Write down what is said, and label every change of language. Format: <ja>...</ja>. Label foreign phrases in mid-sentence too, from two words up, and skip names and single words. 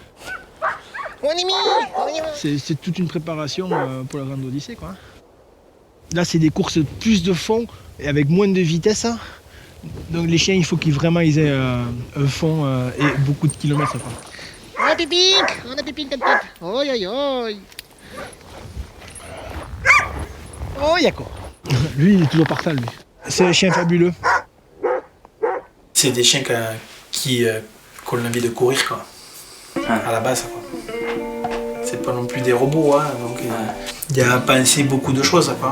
<fr>C'est toute une préparation pour la Grande Odyssée, quoi. Là, c'est des courses plus de fond et avec moins de vitesse. Donc les chiens, il faut qu'ils aient un fond et beaucoup de kilomètres. On a pipink, oi, oi, oi. Oh, Yako. Lui, il est toujours partant, lui. C'est un chien fabuleux. C'est des chiens qui ont envie de courir, quoi. À la base, quoi. C'est pas non plus des robots, hein, donc il y a à penser beaucoup de choses, quoi.</fr>